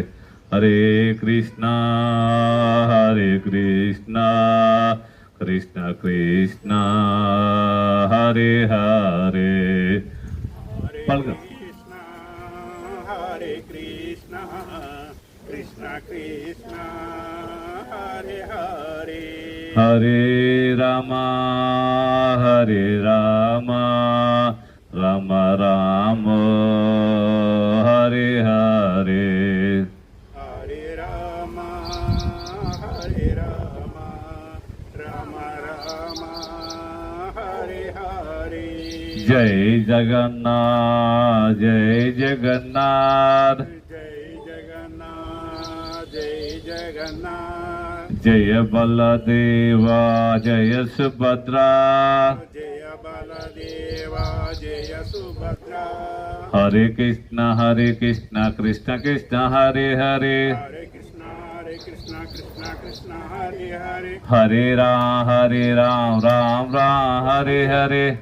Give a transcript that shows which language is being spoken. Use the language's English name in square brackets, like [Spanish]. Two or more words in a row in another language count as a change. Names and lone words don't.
[Sanskrit] హరే కృష్ణ కృష్ణ కృష్ణ హరే హరే. [Telugu] పలక. [Sanskrit] హరే కృష్ణ కృష్ణ కృష్ణ హరే హరే. హరే రామ రామ రామ హరే హరే. హరే రామ రామ రామ హరే హరే. [Hindi] జై జగన్నాథ్ జై జగన్నాథ్ [Sanskrit] జయ బలదేవా జయ సుభద్రా, హరే కృష్ణ కృష్ణ కృష్ణ హరే హరే, హరే రామ్ రామ్ హరే హరే.